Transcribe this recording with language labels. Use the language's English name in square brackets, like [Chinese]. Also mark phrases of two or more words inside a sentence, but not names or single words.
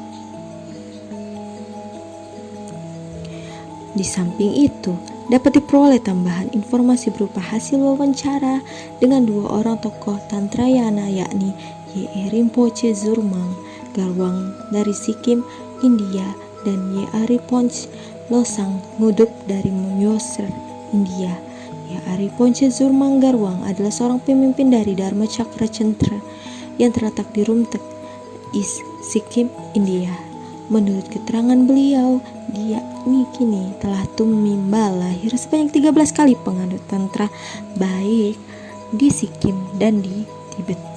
[Indonesian] Di samping itu, dapat diperoleh tambahan informasi berupa hasil wawancara dengan 2 orang tokoh Tantrayana, yakni Ye Rinpoche Zurmang Garwang dari Sikkim, India, dan Ye Ariponche Losang Nguduk dari Myoser, India. Ye Ariponche Zurmang Garwang adalah seorang pemimpin dari Dharma Cakra Centra yang terletak di Rumtek, East Sikkim, India. Menurut keterangan beliau, dia kini telah tumimbal lahir sebanyak 13 kali penganut tantra, baik di Sikkim dan di Tibet.